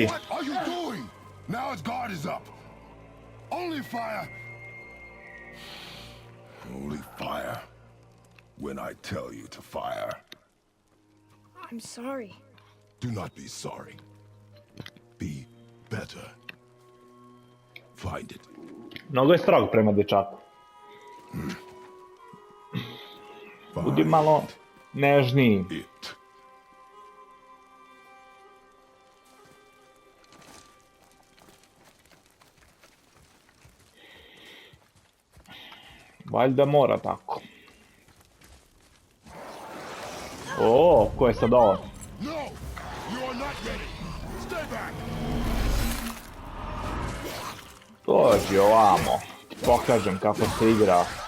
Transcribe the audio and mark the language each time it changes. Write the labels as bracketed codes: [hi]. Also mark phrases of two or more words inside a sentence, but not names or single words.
[en] What are you doing? Now its guard is up. Only fire. Only fire. When I tell you to fire. I'm sorry. Do not be sorry. Be better. Find it. [sr] Mnogo je strog prema dječaku. Budi malo nežniji. [en] It. [sr] Valjda mora tako. O, ko je sad ovo? [en] No! You are not ready. Stay back. [sr] Dođi ovamo. Pokažem kako se igra.